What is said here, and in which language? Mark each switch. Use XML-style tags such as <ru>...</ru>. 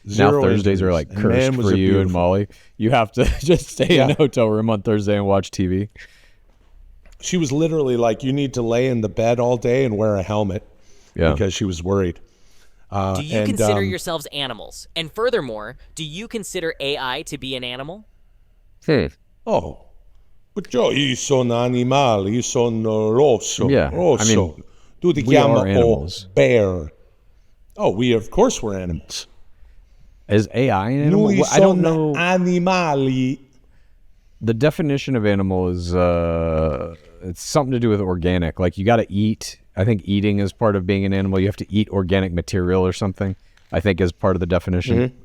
<en>Now Thursdays are like cursed for you and Molly. You have to just stay in a hotel room on Thursday and watch TV. She was literally like, you need to lay in the bed all day and wear a helmet because she was worried. Do you consider yourselves animals? And furthermore, do you consider AI to be an animal? Oh, but</en> <it>io sono animale, io sono rosso.</it> <en>Yeah,</en> <it>rosso.</it> <en>I mean,</en> <it>Tu ti chiama bear.</it> <en>Oh, of course we're animals. Is AI an animal?</en> <it>Noi</it> <en>I don't know.</en> <it>Animali.</it> <en>The definition of animal is it's something to do with organic. Like you got to eat. I think eating is part of being an animal. You have to eat organic material or something, I think is part of the definition.</en>